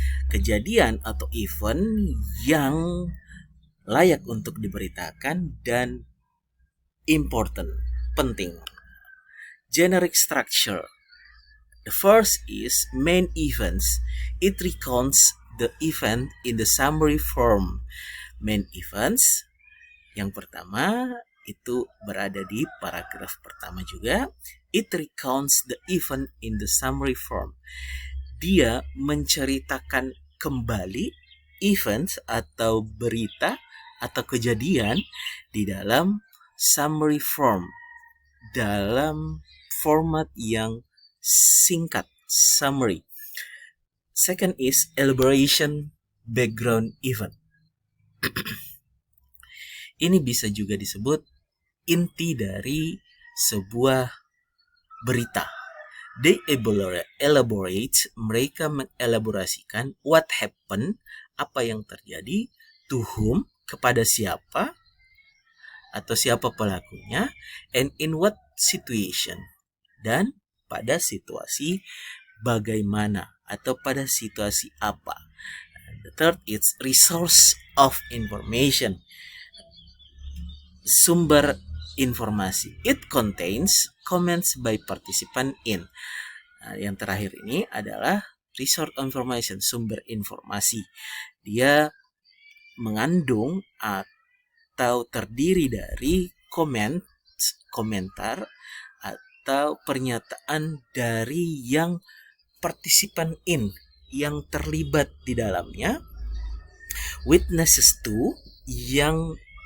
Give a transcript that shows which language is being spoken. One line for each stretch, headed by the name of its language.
Indonesian: Kejadian atau event yang layak untuk diberitakan dan important, penting.
English: Generic structure. The first is main events. It recounts the event in the summary form.
Indonesian: Main events yang pertama itu berada di paragraf pertama juga.
English: It recounts the event in the summary form.
Indonesian: Dia menceritakan kembali event atau berita atau kejadian di dalam summary form, dalam format yang singkat, summary.
English: Second is elaboration background event.
Indonesian: Ini bisa juga disebut inti dari sebuah berita.
English: They elaborate,
Indonesian: mereka mengelaborasikan
English: what happened,
Indonesian: apa yang terjadi,
English: to whom,
Indonesian: kepada siapa, atau siapa pelakunya,
English: and in what situation,
Indonesian: dan pada situasi bagaimana, atau pada situasi apa.
English: The third is resource of information,
Indonesian: sumber informasi.
English: It contains comments by participant in.
Indonesian: Yang terakhir ini adalah resource information, sumber informasi. Dia mengandung atau terdiri dari komentar atau pernyataan dari yang partisipan in, yang terlibat di dalamnya,
English: witnesses to,
Indonesian: yang